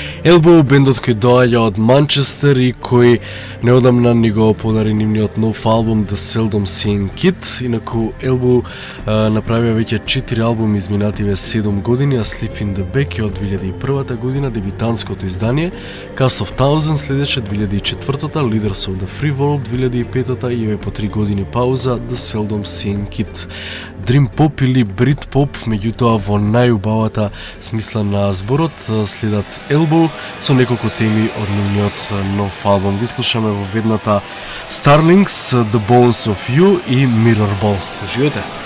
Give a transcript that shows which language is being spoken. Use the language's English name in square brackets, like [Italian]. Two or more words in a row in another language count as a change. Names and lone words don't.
[Macedonian] Elbow, бендот кој доаѓа од Манчестер и кој неодамна ни го подари нивниот нов албум The Seldom Seen Kid. Инаку Elbow направија веќе 4 албуми изминативе 7 години, а Sleep in the Back е од 2001 година, дебютантското издание. Cast of Thousands следеше 2004-та, Leaders of the Free World 2005-та и еве по 3 години пауза The Seldom Seen Kid. [English] Dream Pop [Macedonian] или [English] Brit Pop, [Macedonian] меѓутоа во најубавата смисла на зборот, следат Elbow со неколку теми од нивниот нов албум. Ви слушаме во ведната Starlings, The Bones of You и Mirrorball. Уживете!